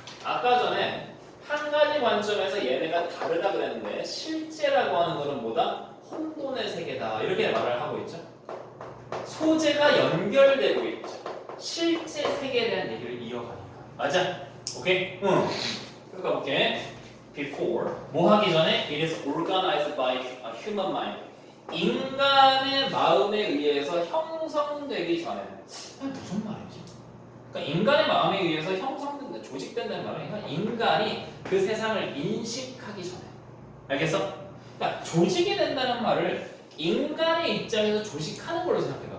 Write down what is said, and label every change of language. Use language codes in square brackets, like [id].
[ko] 아까 전에 한 가지 관점에서 얘네가 다르다 그랬는데 실제라고 하는 거는 뭐다? 혼돈의 세계다. 이렇게 말을 하고 있죠. 소재가 연결되고 있죠. 실제 세계에 대한 얘기를 이어가니까. 맞아? 오케이? 응. 가볼게. [en] Before [ko] 뭐 하기 전에 [en] it is organized by a human mind. [ko] 인간의 마음에 의해서 형성되기 전에는 무슨 말이지? 그러니까 인간의 마음에 의해서 형성된다, 조직된다는 말은 인간이 그 세상을 인식하기 전에. 알겠어? 그러니까 조직이 된다는 말을 인간의 입장에서 조직하는 걸로 생각해봐.